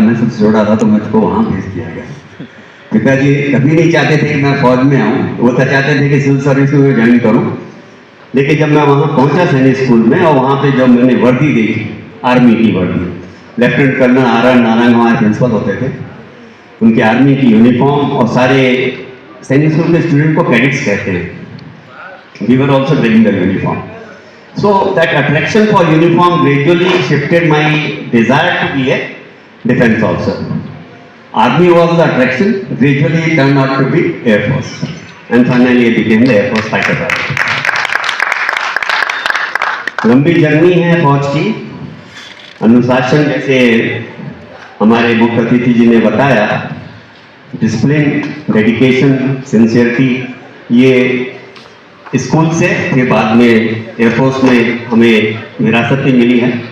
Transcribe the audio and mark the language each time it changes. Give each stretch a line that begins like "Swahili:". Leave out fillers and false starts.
Hindi: मैं सबसे छोटा था तो मुझको वहाँ भेज दिया गया। पिताजी कभी नहीं चाहते थे कि मैं फौज में आऊँ, वो तो चाहते थे कि सिविल सर्विस में ज्वाइन करूँ। लेकिन जब मैं वहाँ पहुँचा सैनिक स्कूल में और वहाँ पे जब मैंने वर्दी देखी, आर्मी की वर्दी, लेफ्टिनेंट कर्नल आर नारंग हमारे प्रिंसिपल होते थे, उनकी आर्मी की यूनिफॉर्म, और सारे सैनिक स्कूल के स्टूडेंट को कैडेट्स कहते हैं।
English: We were also wearing the uniform. So that attraction for uniform gradually shifted my desire to be a defense officer. Army was the attraction, gradually it turned out to be Air Force. And finally I became the Air Force fighter pilot.
Hindi: लंबी journey है फौज की। अनुशासन, जैसे हमारे मुख्य अतिथि जी ने बताया, डिसिप्लिन, डेडिकेशन, सिंसियरिटी, ये स्कूल से फिर बाद में एयरफोर्स में हमें विरासत में मिली है।